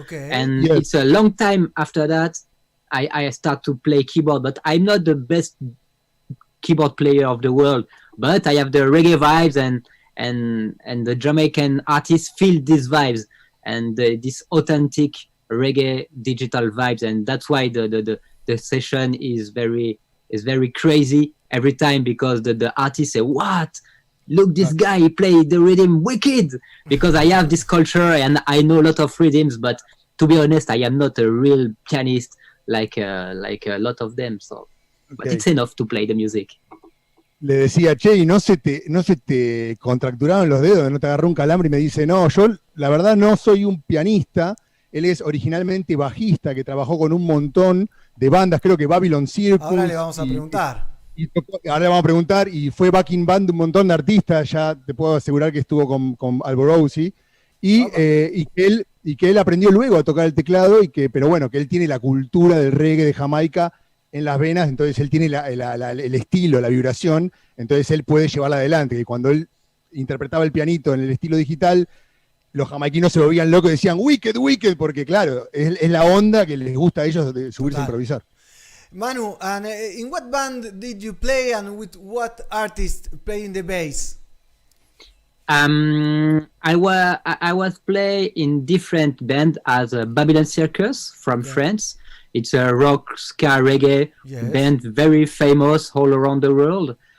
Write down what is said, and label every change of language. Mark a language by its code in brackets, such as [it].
[en] And it's a long time after that I start to play keyboard, but I'm not the best keyboard player of the world, but I have the reggae vibes, and the Jamaican artists feel these vibes and this authentic reggae digital vibes, and that's why the session is very crazy every time, because the artists say, "What? Look, this guy, he played the rhythm wicked," because I have this culture and I know a lot of rhythms, but to be honest, I am not a real pianist like a lot of them. So, but it's enough to play the music. [es] Le decía: "Che, ¿y no se te contracturaron los dedos? ¿No te agarró un calambre?" Y me dice: "No, yo la verdad no soy un pianista." Él es originalmente bajista, que trabajó con un montón de bandas, creo que Babylon Circus. Ahora le vamos a preguntar. Ahora le vamos a preguntar, y fue backing band de un montón de artistas, ya te puedo asegurar que estuvo con Alvarez, y que él aprendió luego a tocar el teclado, pero bueno, que él tiene la cultura del reggae de Jamaica en las venas, entonces él tiene el estilo, la vibración, entonces él puede llevarla adelante, que cuando él interpretaba el pianito en el estilo digital, los jamaiquinos se volvían locos y decían [en] "wicked, wicked", [es] porque claro, es la onda que les gusta a ellos de subirse a improvisar. [en] Manu, and in what band did you play, and with what artist playing the bass? I was play in different band as a Babylon Circus from France. It's a rock, ska, reggae band, very famous all around the world.